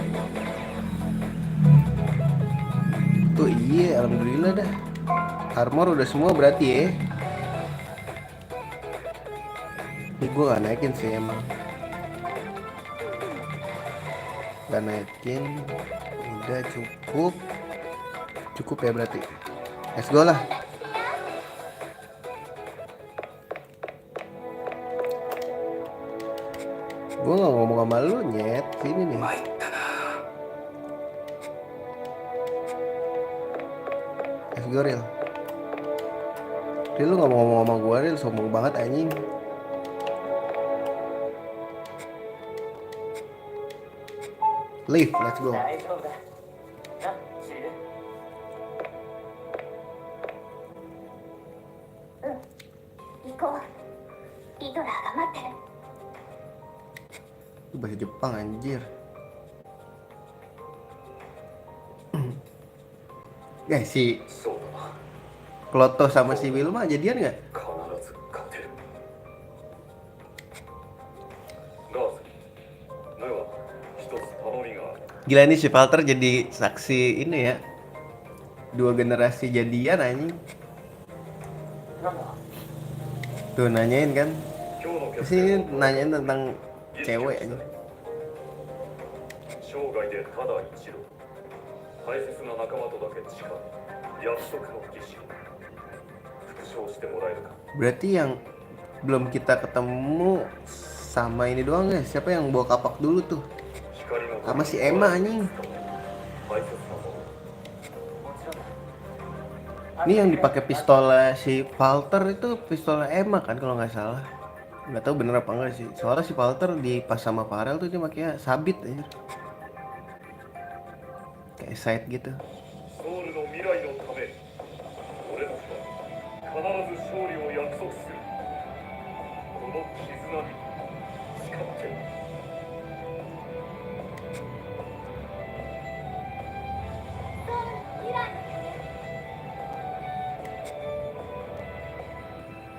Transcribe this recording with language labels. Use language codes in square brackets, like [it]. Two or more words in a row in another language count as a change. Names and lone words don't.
[id] Tuh iya, alhamdulillah dah. Armor udah semua berarti ya. Ini gue gak naikin sih emang. Gak naikin. Udah cukup. Cukup ya berarti. [en] Let's go lah. [id] Gue gak ngomong sama lu nyet. Sini nih. [en] Let's go Ril. [id] Ril lu gak mau ngomong sama gue Ril. Sombong banget anjing. [en] Leave, let's go. [ja] 大丈夫だ。な、シリル。行こう。リトラーが待ってる。 [id] Itu bahasa Jepang anjir. Guys, si Kloto sama si Wilma jadian nggak? Gila nih si Walter jadi saksi ini ya. Dua generasi jadian anjing. Tuh nanyain kan. Sini nanyain tentang cewek aja. [ja] 生涯でただ一度大切な仲間とだけ誓う約束の儀式復唱してもらえるか [id] Berarti yang belum kita ketemu sama ini doang ya. Siapa yang bawa kapak dulu tuh? [ja] 光の [id] Sama si Emma anjing. [ja] 大切なもの [id] Ini yang dipakai pistolnya si Walter itu pistolnya Emma kan kalau nggak salah. Nggak tahu bener apa enggak sih. Soalnya si Walter di pas sama Farel tuh dia makanya sabit aja. Kayak side gitu. [ja] ソウルの未来のため俺たちは必ず勝利を約束するこの絆に誓ってる未来